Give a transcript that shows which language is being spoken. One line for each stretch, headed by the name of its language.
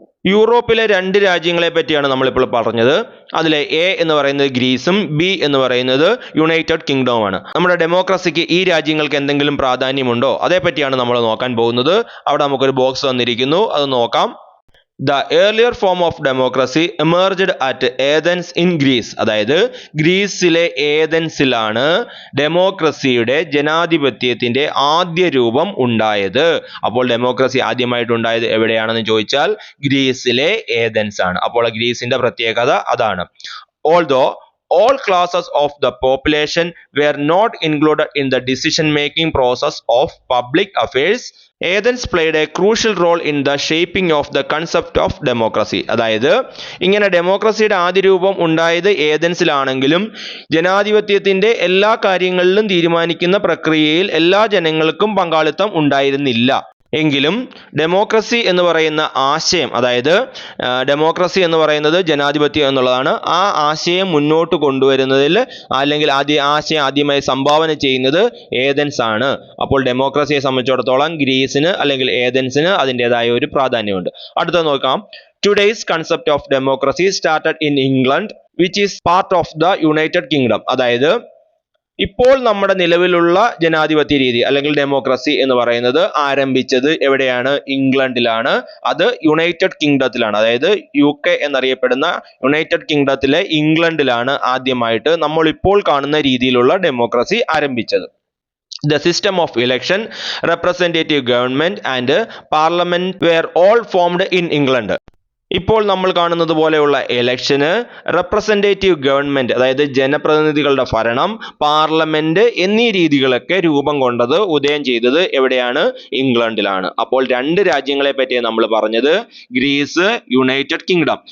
Malayalam: യൂറോപ്പിലെ 2 രാജ്യങ്ങളെ പറ്റിയാണ് നമ്മളിപ്പോൾ പറഞ്ഞത്. അതിലെ എ എന്ന് പറയുന്നത് ഗ്രീസും ബി എന്ന് പറയുന്നത് യുണൈറ്റഡ് കിങ്ഡവുമാണ്. നമ്മുടെ ഡെമോക്രസിക്ക് ഈ രാജ്യങ്ങൾക്ക് എന്തെങ്കിലും പ്രാധാന്യമുണ്ടോ? അതേപറ്റിയാണ് നമ്മൾ നോക്കാൻ പോകുന്നത്. അവിടെ നമുക്കൊരു ബോക്സ് തന്നിരിക്കുന്നു, അത് നോക്കാം.
English: The earlier form of democracy emerged at Athens in Greece.
Malayalam: അതായത് ഗ്രീസിലെ ഏഥൻസിലാണ് ഡെമോക്രസിയുടെ ജനാധിപത്യത്തിന്റെ ആദ്യ രൂപം ഉണ്ടായത്. അപ്പോൾ ഡെമോക്രസി ആദ്യമായിട്ടുണ്ടായത് എവിടെയാണെന്ന് ചോദിച്ചാൽ ഗ്രീസിലെ ഏഥൻസ് ആണ്. അപ്പോൾ ഗ്രീസിന്റെ പ്രത്യേകത അതാണ്.
English: Although all classes of the population were not included in the decision-making process of public affairs, Athens played a crucial role in the shaping of the concept of democracy.
Malayalam: അതായത് ഇങ്ങനെ ഡെമോക്രസിയുടെ ആദ്യ രൂപം ഉണ്ടായത് ഏഥൻസിലാണെങ്കിലും ജനാധിപത്യത്തിന്റെ എല്ലാ കാര്യങ്ങളിലും തീരുമാനിക്കുന്ന പ്രക്രിയയിൽ എല്ലാ ജനങ്ങൾക്കും പങ്കാളിത്തം ഉണ്ടായിരുന്നില്ല. എങ്കിലും ഡെമോക്രസി എന്ന് പറയുന്ന ആശയം, അതായത് ഡെമോക്രസി എന്ന് പറയുന്നത് ജനാധിപത്യം എന്നുള്ളതാണ്, ആ ആശയം മുന്നോട്ട് കൊണ്ടുവരുന്നതിൽ അല്ലെങ്കിൽ ആശയം ആദ്യമായി സംഭാവന ചെയ്യുന്നത് ഏഥൻസ് ആണ്. അപ്പോൾ ഡെമോക്രസിയെ സംബന്ധിച്ചിടത്തോളം ഗ്രീസിന് അല്ലെങ്കിൽ ഏഥൻസിന് അതിൻ്റെതായ ഒരു പ്രാധാന്യമുണ്ട്. അടുത്ത നോക്കാം.
English: Today's concept of democracy started in England, which is part of the United Kingdom.
Malayalam: അതായത് ഇപ്പോൾ നമ്മുടെ നിലവിലുള്ള ജനാധിപത്യ രീതി അല്ലെങ്കിൽ ഡെമോക്രസി എന്ന് പറയുന്നത് ആരംഭിച്ചത് എവിടെയാണ്? ഇംഗ്ലണ്ടിലാണ്. അത് യുണൈറ്റഡ് കിങ്ഡത്തിലാണ്. അതായത് UK എന്നറിയപ്പെടുന്ന യുണൈറ്റഡ് കിങ്ഡത്തിലെ ഇംഗ്ലണ്ടിലാണ് ആദ്യമായിട്ട് നമ്മൾ ഇപ്പോൾ കാണുന്ന രീതിയിലുള്ള ഡെമോക്രസി ആരംഭിച്ചത്.
English: The system of election, representative government and parliament were all formed in England.
Malayalam: ഇപ്പോൾ നമ്മൾ കാണുന്നത് പോലെയുള്ള ഇലക്ഷന്, റെപ്രസെന്റേറ്റീവ് ഗവൺമെന്റ് അതായത് ജനപ്രതിനിധികളുടെ ഭരണം, പാർലമെന്റ് എന്നീ രീതികളൊക്കെ രൂപം കൊണ്ടത്, ഉദയം ചെയ്തത് എവിടെയാണ്? ഇംഗ്ലണ്ടിലാണ്. അപ്പോൾ രണ്ട് രാജ്യങ്ങളെ പറ്റി നമ്മൾ പറഞ്ഞത്, ഗ്രീസ്, യുണൈറ്റഡ് കിങ്ഡം.